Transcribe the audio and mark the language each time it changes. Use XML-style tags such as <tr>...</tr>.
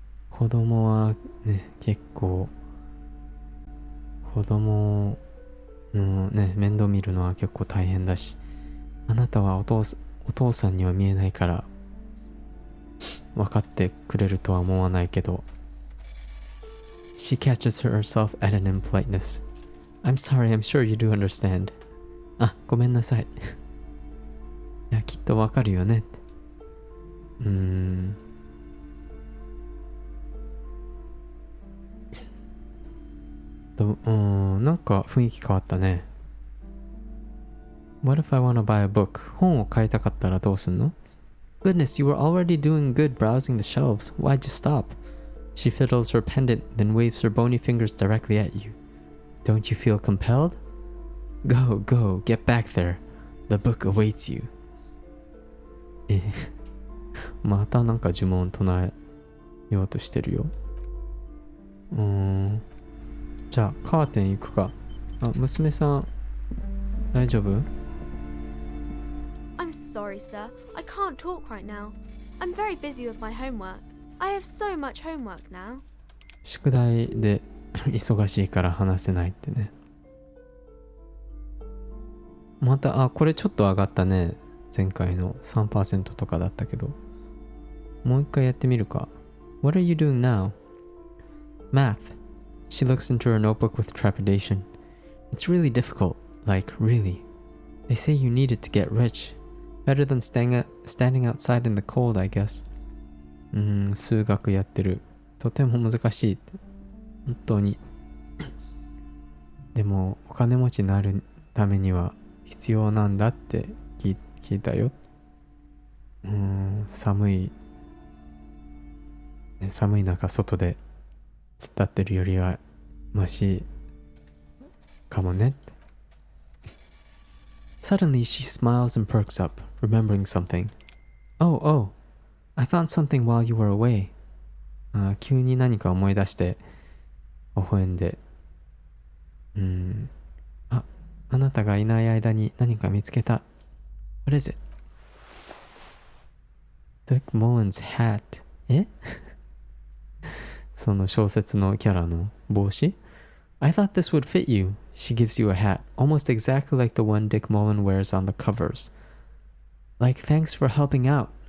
<ja>子供はね、結構子供のね、面倒見るのは結構大変だし、あなたはお父さんには見えないから分かってくれるとは思わないけど。</ja> <en>She catches herself at an impoliteness. I'm sorry, I'm sure you do understand.</en> <ja>あ、ごめんなさい。いや、きっとわかるよね。なんか雰囲気変わったね。</ja> <en>What if I wanna buy a book?</en> <ja>本を買いたかったらどうすんの?</ja> <en>Goodness, you were already doing good browsing the shelves. Why'd you stop? She fiddles her pendant, then waves her bony fingers directly at you. Don't you feel compelled? Go, go, get back there. The book awaits you.</en> <ja>またなんか呪文唱えようとしてるよ。じゃあカーテン行くか。あ、娘さん大丈夫?</ja> <en>I'm sorry, sir. I can't talk right now. I'm very busy with my homework. I have so much homework now.</en> <ja>宿題で忙しいから話せないってね。また、これちょっと上がったね。前回の 3% とかだったけど。もう一回やってみるか。</ja> <en>What are you doing now? Math. She looks into her notebook with trepidation. It's really difficult. Like, really. They say you need it to get rich. Better than standing outside in the cold, I guess.</en> <ja>数学やってる。とても難しいって。本当に。でも、お金持ちになるためには必要なんだって聞いたよ。寒い中外で突っ立ってるよりはマシかもね。</ja> <en>Suddenly she smiles and perks up, remembering something. Oh, I found something while you were away.</en> <ja>急に何か思い出して微笑んで、あなたがいない間に何か見つけた。</ja> <en>What is it? Dick Mullen's hat.</en> <ja>その小説のキャラの帽子?</ja> <en>I thought this would fit you. She gives you a hat, almost exactly like the one Dick Mullen wears on the covers. Like, thanks for helping out.</en>